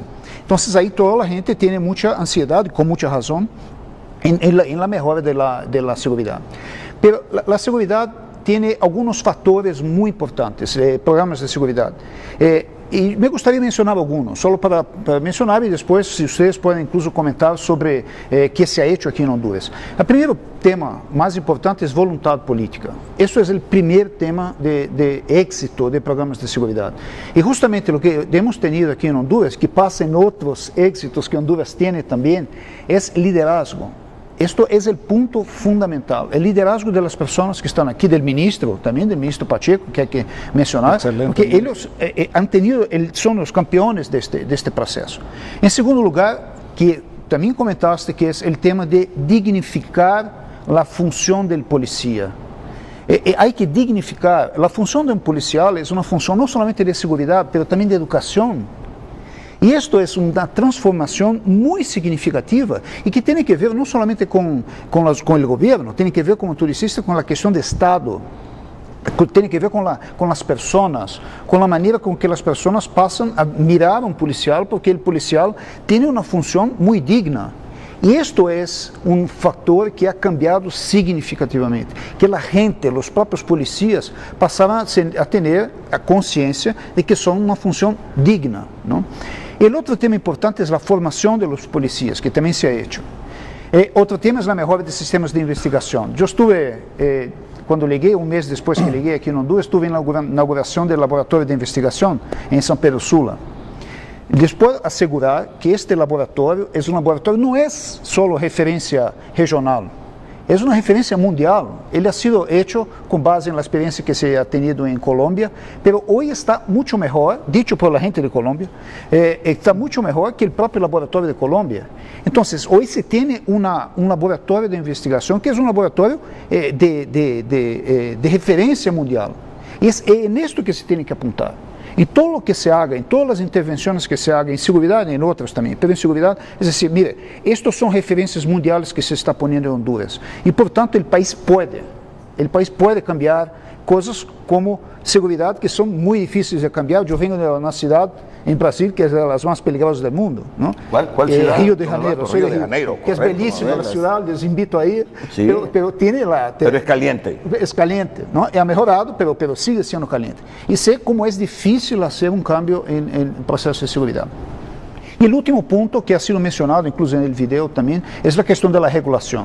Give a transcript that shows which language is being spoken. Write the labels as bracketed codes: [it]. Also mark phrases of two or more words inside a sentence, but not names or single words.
[pt] Então, aí toda a gente tem muita ansiedade, com muita razão, em la melhora [es] de la [pt] segurança. Mas a segurança tem alguns fatores muito importantes, programas de segurança. E me gostaria de mencionar alguns, só para mencionar e depois, se vocês podem incluso comentar sobre o que se [es] ha hecho [pt] aqui em Honduras. O primeiro tema mais importante é voluntade política. Isso é o primeiro tema de êxito de programas de segurança. E justamente o que temos tenido aqui em Honduras, que passa em outros êxitos que Honduras tem também, é liderazgo. [es] Esto es el punto fundamental, el liderazgo de las personas que están aquí, del ministro, también del ministro Pacheco, que hay que mencionar, excelente, porque ellos han tenido, son los campeones de este proceso. En segundo lugar, que también comentaste, que es el tema de dignificar la función del policía. Hay que dignificar, la función de un policial es una función no solamente de seguridad, pero también de educación. [pt] E isto é uma transformação muito significativa e que tem que ver não somente com o governo, tem que ver, como tu disseste, com a questão do Estado, tem que ver com as pessoas, com a maneira com que as pessoas passam a mirar um policial, porque o policial tem uma função muito digna. E isto é um fator que [es] ha cambiado [pt] significativamente, que a gente, os próprios policias, passaram a ter a consciência de que são uma função digna, não? E o outro tema importante é a formação dos policias, que também se [es] ha hecho. [pt] Outro tema é a melhora de sistemas de investigação. Eu estive, quando liguei, um mês depois que liguei aqui em Honduras, estive na inauguração do laboratório de investigação em São Pedro Sula. Depois, assegurar que este laboratório é um laboratório, não é só referência regional, é uma referência mundial. Ele [es] ha sido hecho [pt] com base na experiência que se [es] ha tenido [pt] em Colômbia, mas hoje está muito melhor, [es] dicho por la gente de [pt] Colômbia, está muito melhor que o próprio laboratório de Colômbia. Então, hoje se tem um laboratório de investigação que é um laboratório de referência mundial. E é nisto que se tem que apontar. E todo o que se haga, em todas as intervenções que se haga, em segurança e em outras também, mas em segurança, é dizer, mire, estas são referências mundiais que se está ponendo em Honduras. E, portanto, o país pode cambiar coisas como segurança, que são muito difíceis de cambiar. Eu venho de uma cidade em Brasil que é das mais perigosas do mundo, não? Qual cidade? Rio de Janeiro. Rio de Janeiro, que é belíssima a cidade, [es] les invito a ir. Sí. Pero tiene pero es caliente. Es caliente, ¿no? Ha mejorado, pero sigue siendo caliente. Y sé cómo es difícil hacer un cambio en el proceso de seguridad. Y el último punto que ha sido mencionado, incluso en el video también, es la cuestión de la regulación.